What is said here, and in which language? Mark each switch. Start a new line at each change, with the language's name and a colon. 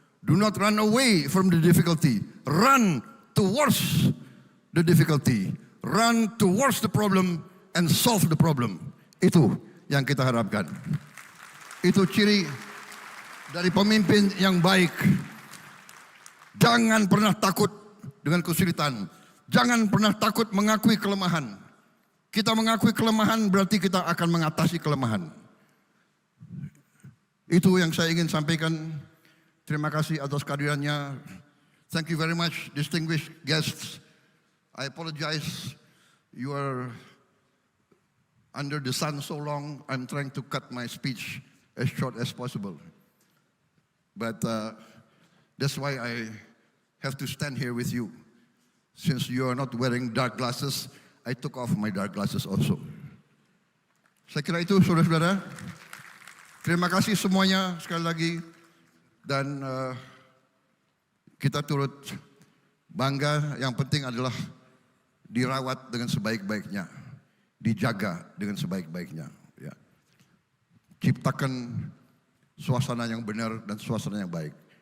English: Do not run away from the difficulty. Run towards the difficulty. Run towards the problem and solve the problem.
Indonesian: Itu yang kita harapkan. Itu ciri dari pemimpin yang baik. Jangan pernah takut dengan kesulitan. Jangan pernah takut mengakui kelemahan. Kita mengakui kelemahan berarti kita akan mengatasi kelemahan. Itu yang saya ingin sampaikan. Terima kasih atas kehadirannya.
English: Thank you very much, distinguished guests. I apologize, you are under the sun so long. I'm trying to cut my speech as short as possible. But that's why I have to stand here with you. Since you are not wearing dark glasses, I took off my dark glasses also.
Indonesian: Saya kira itu, saudara-saudara. Terima kasih semuanya sekali lagi. Dan kita turut bangga, yang penting adalah dirawat dengan sebaik-baiknya. Dijaga dengan sebaik-baiknya. Ya. Ciptakan suasana yang benar dan suasana yang baik.